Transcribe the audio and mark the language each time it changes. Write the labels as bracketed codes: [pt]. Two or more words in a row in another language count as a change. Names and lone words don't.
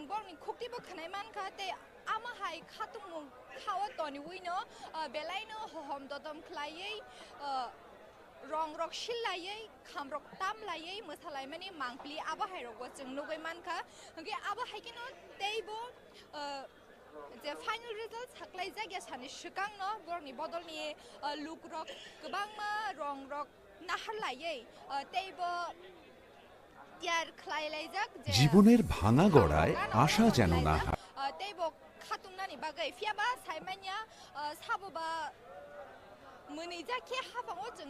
[trp] बरंनि खुक्तिबो खनाय मानखा ते आमाहाय खातुं खावा तनि उइनो बेलायनो हमददम खलायै रंग रक शिलायै खामरक ताम लायै मोसालाय माने मांप्लि आबाहाय रगो जों नुगै मानखा हगे आबाहाय किनो तेइबो जे [en] final result [trp] साख्लाय जायगा सानि सिगां न बरनि बदलनि लुक रक गोबांमा रंग रक नाहार लायै तेइबो তিয়াर खलायलायजाक [bn] জীবনের ভাঙা গড়ায় আশা যেন না হয়। [trp] तेइबो खातुंनानि बागै फियाबा साइमानिया साबोबा मोनैजाखे हाबाङो जों